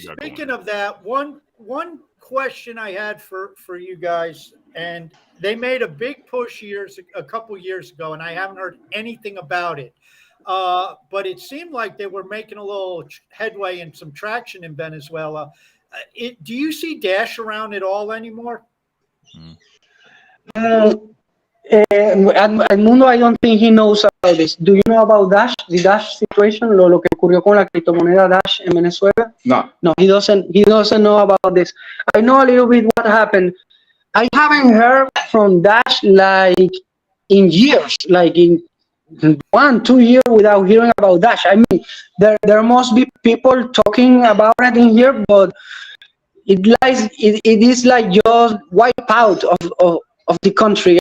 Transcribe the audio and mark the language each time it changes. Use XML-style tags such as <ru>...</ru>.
<en>Speaking of that, one question I had for you guys, and they made a big push a couple years ago, and I haven't heard anything about it. But it seemed like they were making a little headway and some traction in Venezuela. Do you see Dash around at all anymore? Edmundo, I don't think he knows about this. Do you know about Dash? The Dash situation,</en> <es>lo que ocurrió con la criptomoneda Dash en Venezuela?</es> <en>No, he doesn't know about this. I know a little bit what happened. I haven't heard from Dash like in years, like in 1-2 years without hearing about Dash. I mean, there must be people talking about it in here, but it is like just wipe out of the country.</en>